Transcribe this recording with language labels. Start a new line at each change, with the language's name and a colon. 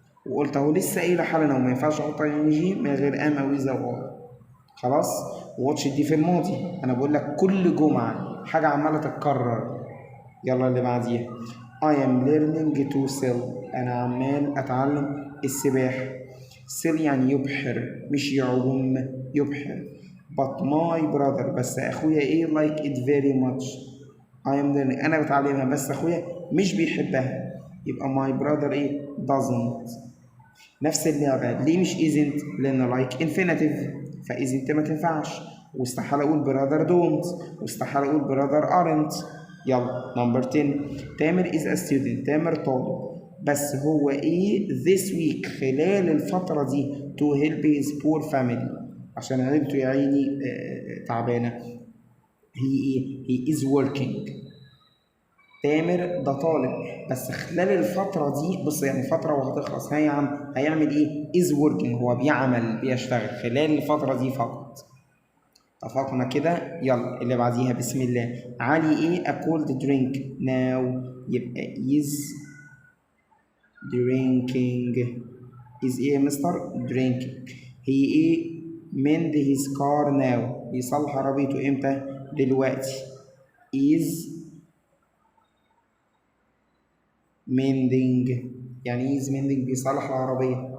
Arabic: وقلت اهو لسه قايله حالا وما ينفعش احط ing من غير ام او اذا او ار. خلاص. واتش دي في الماضي، انا بقول لك كل جمعه حاجه عماله تتكرر.
English: يلا اللي بعديها. I am learning to sail.
Arabic: انا عمال اتعلم السباحه. sail يعني يبحر مش يعوم، يبحر.
English: but my brother
Arabic: بس اخويا ايه
English: like it very much. I am learning
Arabic: انا بتعلمها بس اخويا مش بيحبها.
English: يبقى my brother ايه؟ doesn't.
Arabic: نفس اللعبة ليه مش isn't؟ لأن like infinitive، فisn't ما تنفعش. واستحالة أقول brother don't، واستحالة أقول brother aren't. يلا نمبر 10.
English: Tamer is a student.
Arabic: تامر طالب بس هو إيه
English: this week
Arabic: خلال الفترة دي
English: to help his poor family
Arabic: عشان عيلته يا عيني تعبانة.
English: he is working.
Arabic: تامر ده طالب، بس خلال الفترة دي بص يعني فترة وهتخلص، هيعمل ايه؟
English: is working،
Arabic: هو بيعمل بيشتغل خلال الفترة دي فقط. اتفقنا كده؟ يلا اللي بعديها بسم الله.
English: علي ايه؟ a cold drink now،
Arabic: يبقى
English: is drinking.
Arabic: is ايه يا مستر؟ drinking. هي ايه؟
English: mend his car now،
Arabic: بيصلح عربيته امتى؟ دلوقتي.
English: is mending،
Arabic: يعني ايه is mending؟ بيصلح العربية.